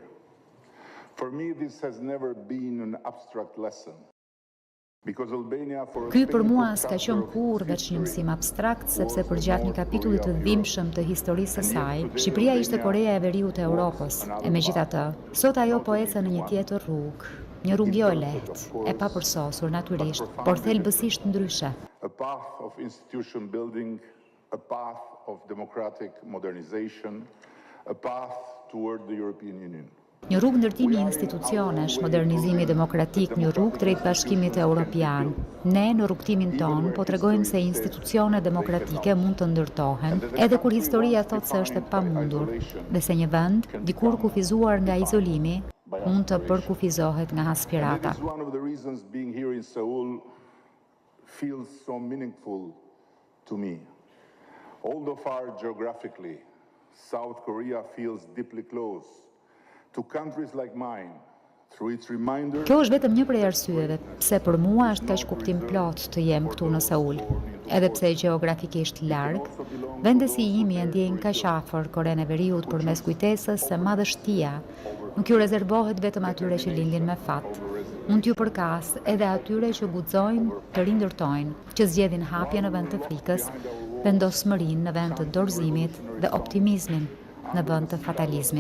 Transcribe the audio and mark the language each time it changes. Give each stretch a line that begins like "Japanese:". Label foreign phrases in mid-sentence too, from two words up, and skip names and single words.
Albanian: Ky për mua s'ka qenë kurrë veç një mësim abstrakt, sepse përgjatë një kapitulli të dhimbshëm të historisë së saj, Shqipëria ishte Korea e Veriut e Europës. E megjithatë, sot ajo po ecën në një tjetër rrugë, një rrugë jo e lehtë, e papërsosur natyrisht, por thelbësisht ndryshe.
English: A path of institution building, a path of democratic modernization, a path toward the European Union.
Albanian: Një rrugë ndërtimi institucionesh, modernizimi demokratik, një rrugë drejt bashkimit evropian. Ne në rrugtimin ton po tregojmë se institucione demokratike mund të ndërtohen, edhe kur historia thot se është e pamundur, dhe se një vend, dikur kufizuar nga izolimi, mund të përkufizohet nga aspirata.
English: One of the reasons being here in Seoul feels so meaningful to me. Although far geographically, South Korea feels deeply close to countries like mine, through its reminder.
Albanian: Kjo është vetëm një prej arsyeve pse për mua është kaq kuptim plot të jem këtu në Seul. Edhe pse gjeografikisht larg, vendesi im e ndjejnë kaq afër Korenë e Veriut përmes kujtesës se madhështia nuk ju rezervohet vetëm atyre që lindin me fat. Mund t'ju përkas edhe atyre që guxojnë të rindërtojnë, që zgjedhin hapje në vend të frikës, vendosmërinë në vend të dorëzimit dhe optimizmin në vend të fatalizmit.